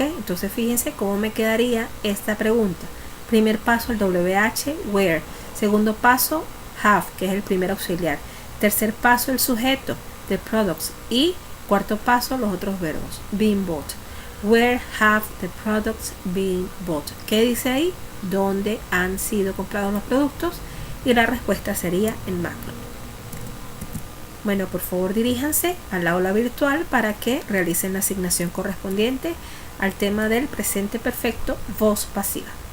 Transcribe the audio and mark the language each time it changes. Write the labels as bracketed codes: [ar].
[es] Entonces fíjense cómo me quedaría esta pregunta. Primer paso, el WH, where. Segundo paso, have, que es el primer auxiliar. Tercer paso, el sujeto, [en] the products. [es] Y cuarto paso, los otros verbos, [en] been bought. Where have the products been bought? [es] ¿Qué dice ahí? ¿Dónde han sido comprados los productos? Y la respuesta sería en macro. Bueno, por favor diríjanse al aula virtual para que realicen la asignación correspondiente al tema del presente perfecto, voz pasiva.